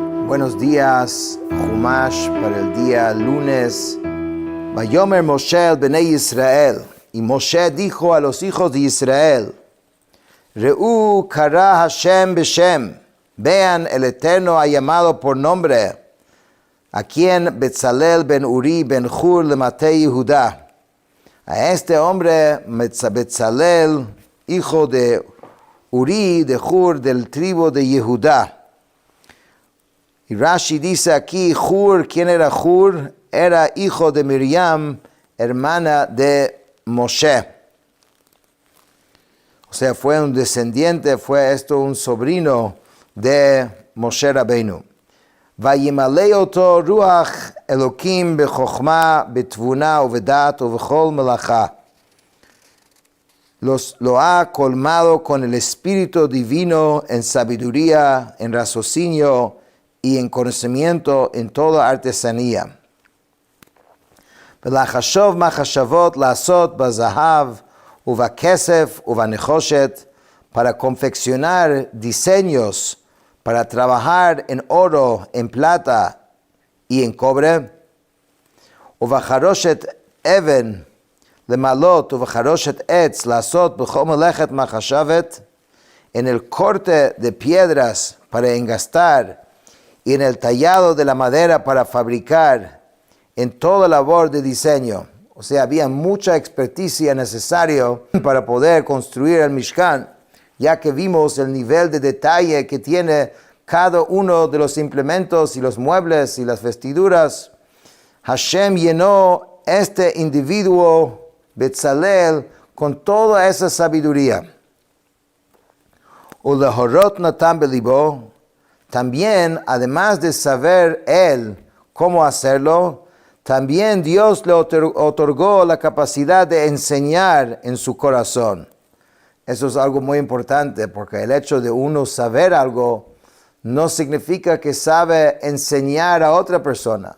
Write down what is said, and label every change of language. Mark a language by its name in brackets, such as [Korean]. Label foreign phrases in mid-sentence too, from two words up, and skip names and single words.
[Spanish] Buenos días, Chumash para el día lunes. [Hebrew] ויאמר משה אל בני ישראל. [Spanish] Y Moshe dijo a los hijos de Israel: [Hebrew] ראו קרא השם בשם. [Spanish] Vean, el Eterno ha llamado por nombre a quien Betzalel ben Uri ben Hur le Matei Judá. A este hombre, Betzalel, hijo de Uri de Hur del tribu de Yehudá. Y Rashi dice aquí, Hur, ¿quién era Hur? Era hijo de Miriam, hermana de Moshe. O sea, fue un descendiente, fue esto un sobrino de Moshe Rabbeinu. [Hebrew] וימלא אתו רוח אלהים בחכמה בתבונה ובדעת ובכל מלאכה. [Spanish] Lo ha colmado con el Espíritu Divino en sabiduría, en raciocinio y en conocimiento en toda artesanía. [Hebrew] ולחשב מחשבת לעשת בזהב ובכסף ובנחשת, [Spanish] para confeccionar diseños, para trabajar en oro, en plata y en cobre. [Hebrew] ובחרשת אבן למלאת ובחרשת עץ לעשות בכל מלאכת מחשבת, [Spanish] en el corte de piedras para engastar y en el tallado de la madera para fabricar, en toda labor de diseño. O sea, había mucha experticia necesaria para poder construir el Mishkan, ya que vimos el nivel de detalle que tiene cada uno de los implementos y los muebles y las vestiduras. Hashem llenó este individuo, Betzalel, con toda esa sabiduría. [Hebrew] ולהורת נתן בלבו. [Spanish] También, además de saber él cómo hacerlo, también Dios le otorgó la capacidad de enseñar en su corazón. Eso es algo muy importante, porque el hecho de uno saber algo no significa que sabe enseñar a otra persona.